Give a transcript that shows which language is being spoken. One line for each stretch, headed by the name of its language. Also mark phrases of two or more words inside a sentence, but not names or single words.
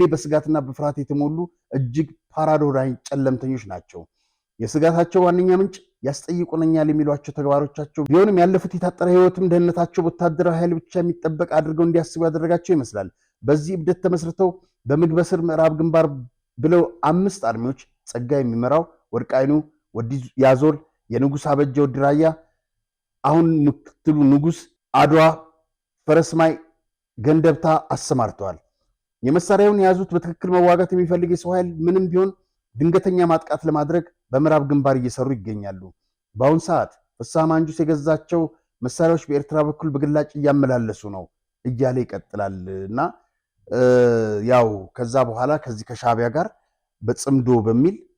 Amharic: በስጋትና በፍርሃት የተሞሉ እጅግ ፓራዶክሳል ጨለምተኞች ናቸው። የስጋታቸው ዋነኛ ምንጭ ያስጠይቁነኛል የሚሏቸው ተግባሮቻቸው ቢሆንም ያለፉት የታጠረ ህይወትም ደህንነታቸው በወታደራዊ ኃይል ብቻ የሚጠበቅ አድርገው እንዲያስቡ ያደረጋቸው ይመስላል። በዚህ እብደት ተመስርተው በምግበስር ምዕራብ ግንባር ብለው 5 አርሚዎች ጸጋ የሚመራው ወርቃይኑ፣ ወዲ ያዞል፣ የንጉስ አበጀ ወዲ ራያ፣ አሁን ምክትሉ ንጉስ አድዋ፣ ፈረስማይ፣ ገንደብታ አሰማርተዋል። የመሳሪያውን የያዙት በትክክል መዋጋት የሚፈልግ የሰው ኃይል ምንም ቢሆን ድንገተኛ ማጥቃት ለማድረግ በምዕራብ ግንባር እየሰሩ ይገኛሉ። በአሁን ሰዓት ፍስሐ ማንጁስ የገዛቸው መሳሪያዎች በኤርትራ በኩል በግላጭ እያመላለሱ ነው እያለ ይቀጥላል እና ያው ከዛ በኋላ ከዚህ ከሻዕቢያ ጋር በጽምዶ በሚል